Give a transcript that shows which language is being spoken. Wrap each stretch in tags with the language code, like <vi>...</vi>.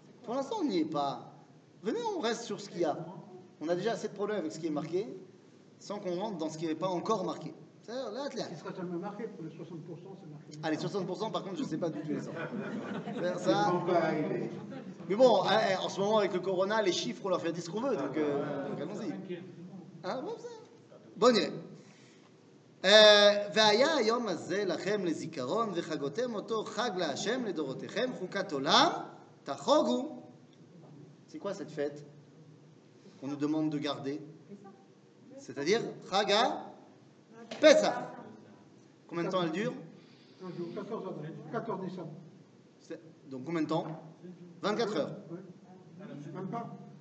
<fr>Pour l'instant, on n'y est pas. Venez, on reste sur ce qu'il y a. On a déjà assez de problèmes avec ce qui est marqué, sans qu'on rentre dans ce qui n'est pas encore marqué. C'est-à-dire, là, Ce qui sera jamais marqué, pour les 60%, c'est marqué. Ah, les 60%, par contre, je ne sais pas d'où tu les sors. Ça Ça... ne pas arriver. Mais bon, en ce moment, avec le corona, les chiffres, on leur fait dire ce qu'on veut, donc allons-y. Hein, bon, ça. Bon, on y est.</fr> <he>והיה היום הזה לכם לזיכרון וחגותם אותו חג להשם לדורותיכם חוקת עולם תחוגו.</he> <fr>C'est quoi cette fête qu'on nous demande de garder? C'est-à-dire Chaga Pessah. Combien de temps elle dure? Un jour, 14 avril, 14 décembre. Donc combien de temps? 24 heures. Ouais. Même pas.</fr>